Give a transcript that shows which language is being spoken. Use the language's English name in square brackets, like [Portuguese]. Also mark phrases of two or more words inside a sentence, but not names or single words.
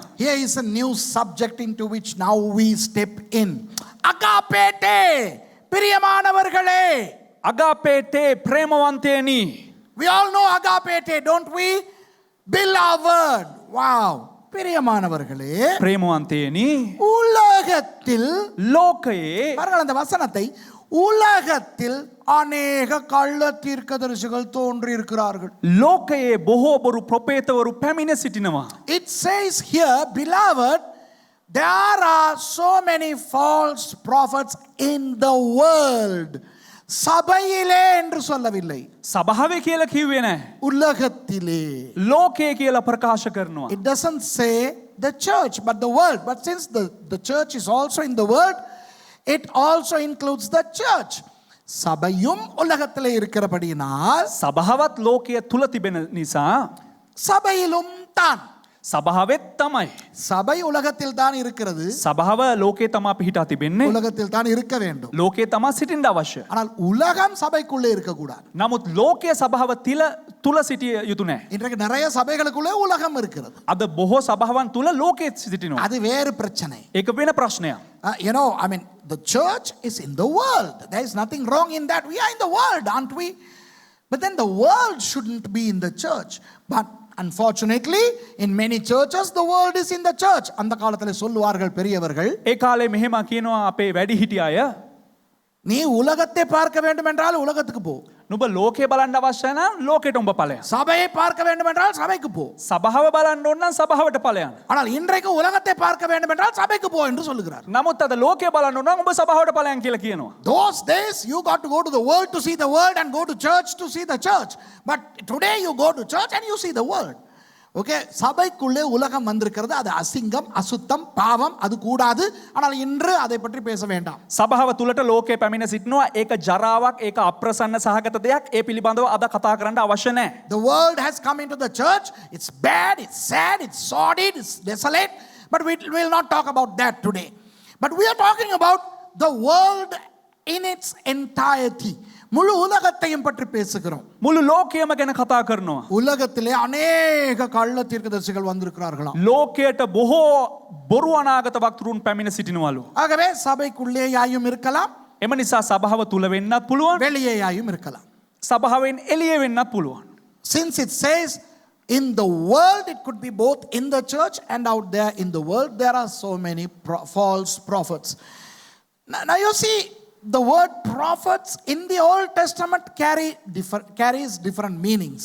[English] Here is a new subject into which now we step in. [Tamil] அகாபேட்டே, பிரியமானவர்களே. [Sinhala] අගාපේටේ ප්‍රේමවන්තේනි. [English] We all know agapete, don't we? Beloved. [Tamil] Wow. பிரியமானவர்களே, [Sinhala] ප්‍රේමවන්තේනි. [Tamil] உலகத்தில் [Sinhala] ලෝකයේ [Tamil] பாருங்கள் அந்த வசனத்தை, உலகத்தில் அநேக கள்ள தீர்க்கதரிசிகள் தோன்றி இருக்கிறார்கள். [Sinhala] ලෝකයේ බොහෝ බොරු ප්‍රපේතවරු පැමිණ සිටිනවා. [English] It says here, beloved, there are so many false prophets in the world. [Tamil] சபையிலே என்று சொல்லவில்லை, [Sinhala] සභාවේ කියලා කිව්වේ නැහැ. [Tamil] உலகத்திலே. [Sinhala] ලෝකයේ කියලා ප්‍රකාශ කරනවා. [English] It doesn't say the church but the world, but since the church is also in the world, it also includes the church. [Tamil] சபையும் உலகத்திலே இருக்கிறபடியினால் [Sinhala] සභාවත් ලෝකයේ තුල තිබෙන නිසා [Tamil] சபையிலும் தான். [Sinhala] සභාවෙත් තමයි. [Tamil] சபை உலகத்தில் தான் இருக்கிறது, [Sinhala] සභාව ලෝකේ තමා පිහිටා තිබෙන්නේ. [Tamil] உலகத்தில் தான் இருக்க வேண்டும். [Sinhala] ලෝකේ තමා සිටින්න අවශ්‍ය. [Tamil] ஆனால் உலகம் சபைக்குள்ளே இருக்கக்கூடாது. [Sinhala] නමුත් ලෝකයේ සභාව තුල සිටිය යුතු නැහැ. [Tamil] இன்றைக்கு நிறைய சபைகளுக்குள்ளே உலகம் இருக்கிறது, [Sinhala] අද බොහෝ සභාවන් තුල ලෝකයේ සිටිනවා. [Tamil] அது வேறு பிரச்சனை. [Sinhala] ඒක වෙන ප්‍රශ්නයක්. [English] You know, I mean, the church is in the world. There is nothing wrong in that. We are in the world, aren't we? But then the world shouldn't be in the church. But unfortunately, in many churches, the world is in the church. [Tamil] அந்த காலத்திலே சொல்லுவார்கள் பெரியவர்கள், [Sinhala] ඒ කාලේ මෙහෙම කියනවා අපේ වැඩිහිටිය අය, [Tamil] நீ உலகத்தை பார்க்க வேண்டும் என்றால் உலகத்துக்கு போ. [Sinhala] නුඹ ලෝකේ බලන්න අවශ්‍ය නම් ලෝකෙට උඹ ඵලයන්. [Tamil] சபையை பார்க்க வேண்டும் என்றால் சபைக்கு போ. [Sinhala] සභාව බලන්න ඕන නම් සභාවට ඵලයන්. [Tamil] ஆனால் இன்றைக்கு உலகத்தை பார்க்க வேண்டும் என்றால் சபைக்கு போ என்று சொல்லுகிறார். [Sinhala] නමුත් අද ලෝකේ බලන්න ඕන නම් උඹ සභාවට ඵලයන් කියලා කියනවා. [English] Those days you got to go to the world to see the world and go to church to see the church. But today you go to church and you see the world. [Tamil] ஓகே, சபைக்குள்ளே உலகம் வந்திருக்கிறது, அது அசிங்கம், அசுத்தம், பாவம், அது கூடாது. ஆனால் இன்று அதை பற்றி பேச வேண்டாம். [Sinhala] සභාව තුලට ලෝකේ පැමිණ සිටිනවා. ඒක ජරාවක්, ඒක අප්‍රසන්න සහගත දෙයක්. ඒ පිළිබඳව අද කතා කරන්න අවශ්‍ය නැහැ. [English] The world has come into the church. It's bad, it's sad, it's sordid, it's desolate. But we will not talk about that today. But we are talking about the world in its entirety. [Tamil] முழு உலகத்தையும் பற்றி பேசுகிறோம். [Sinhala] මුළු ලෝකයම ගැන කතා කරනවා. [Tamil] உலகத்திலே அநேக கள்ள தீர்க்கதரிசிகள் வந்திருக்கிறார்களாம். [Sinhala] ලෝකයට බොහෝ බොරු අනාගත වක්තරුන් පැමිණ සිටිනවලු. [Tamil] ஆகவே சபைக்குள்ளேயாயும் இருக்கலாம், [Sinhala] එම නිසා සභාව තුල වෙන්නත් පුළුවන්, [Tamil] வெளியேயாயும் இருக்கலாம். [Sinhala] සභාවෙන් එළිය වෙන්නත් පුළුවන්. [English] Since it says in the world, it could be both in the church and out there in the world. There are so many false prophets. Now you see, the word prophets in the Old Testament carries different meanings.